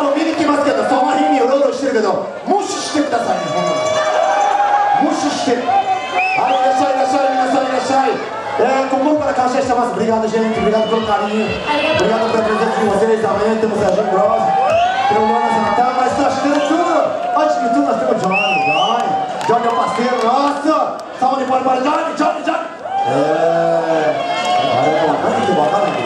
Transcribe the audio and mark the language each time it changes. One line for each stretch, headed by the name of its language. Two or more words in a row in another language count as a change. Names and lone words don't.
Japanese: に来ますけど、その日にうろうろしてるけど、無視してくださいね、無視して。はい、いらっしゃいいらっしゃい、皆さんいらっしゃい。心から感謝してます。
Portuguese: Obrigado, gente. Obrigado pelo carinho. Obrigado pela presença de vocês. Amanhã temos a Jim Bros. Tem o Jonas Natal, mas nós temos tudo. Antes de tudo, nós temos o Johnny. Johnny é o parceiro nosso. Salve de palmas para Johnny. Johnny. Que bacana.